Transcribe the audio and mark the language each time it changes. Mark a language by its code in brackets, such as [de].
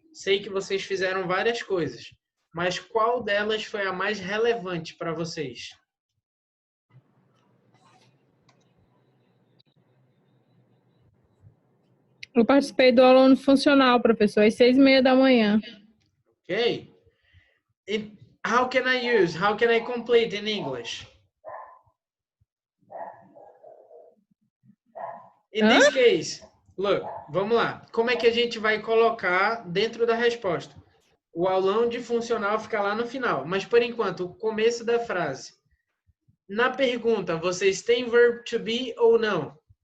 [pt] Sei que vocês fizeram várias coisas, mas qual delas foi a mais relevante para vocês? Eu participei do aluno funcional, professor, às 6h30 da manhã. [en] Okay. How can I complete in English? In this case, look, [pt] vamos lá. Como é que a gente vai colocar dentro da resposta? O aulão de funcional fica lá no final, mas por enquanto, o começo da frase. Na pergunta, vocês têm verb to be ou não?